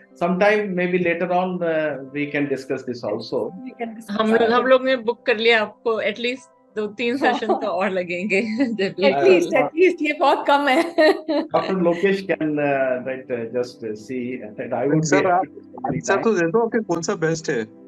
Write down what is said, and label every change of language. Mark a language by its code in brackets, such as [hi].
[en] Sometime maybe later on we can discuss this also. [hi] हम लोग ने बुक कर लिया, आपको एटलीस्ट 2-3 सेशन तो और लगेंगे। एटलीस्ट ये बहुत कम है। [en] Dr. Lokesh can just see that I would [hi] sir answer तो दे दो कि कौन सा बेस्ट है